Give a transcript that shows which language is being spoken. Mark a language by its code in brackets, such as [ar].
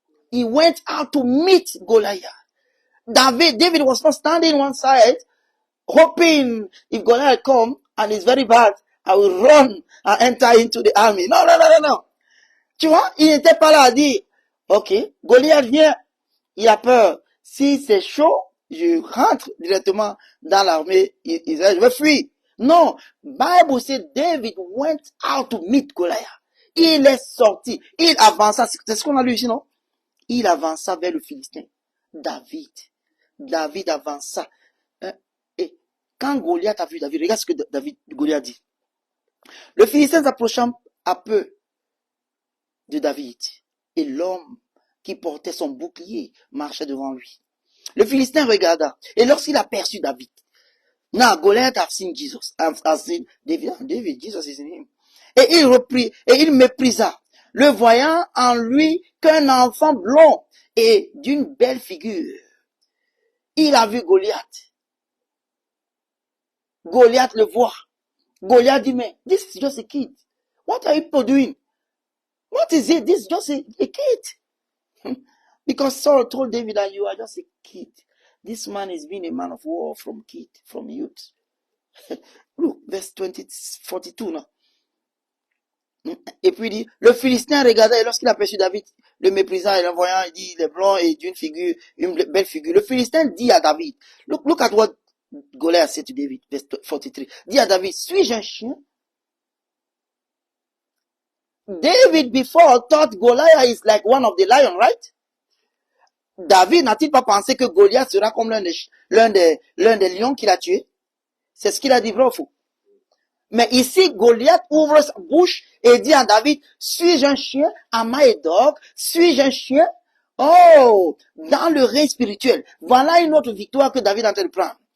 [en] He went out to meet Goliath. David was not standing one side, hoping if Goliath come and it's very bad, I will run and enter into the army. No. [fr] Tu vois, il n'était pas là à dire, ok, Goliath vient, il a peur. Si c'est chaud, je rentre directement dans l'armée Israël, je vais fuir. [en] Non, Bible said David went out to meet Goliath. [fr] Il est sorti, il avança, c'est ce qu'on a lu ici, non? Il avança vers le Philistin. David avança. Et quand Goliath a vu David, regarde ce que Goliath dit. Le Philistin s'approchant à peu de David, et l'homme qui portait son bouclier marchait devant lui. Le Philistin regarda, et lorsqu'il aperçut David, [en] now Goliath have seen Jesus, have seen David, Jesus is in him. [fr] Et il reprit, et il méprisa, le voyant en lui qu'un enfant blond et d'une belle figure. Il a vu Goliath. Goliath le voit. Goliath dit, mais [en] this is just a kid. What are you doing? What is it? This is just a kid. Because Saul told David that you are just a kid. This man is being a man of war from youth. Look, verse 42 now. [fr] Et puis il dit, le Philistin regarda et lorsqu'il aperçut David, le méprisant et le voyant, il dit, il est blanc et d'une figure, une belle figure. Le Philistin dit à David, [en] look at what Goliath said to David, verse 43. [fr] Dit à David, suis-je un chien? [en] David before thought Goliath is like one of the lions, right? [fr] David n'a-t-il pas pensé que Goliath sera comme l'un des lions qu'il a tué? C'est ce qu'il a dit, vrai ou faux? Mais ici, Goliath ouvre sa bouche et dit à David, suis-je un chien? [en] Am I a dog? [fr] Suis-je un chien? Oh, dans le règne spirituel, voilà une autre victoire que David est en train de prendre.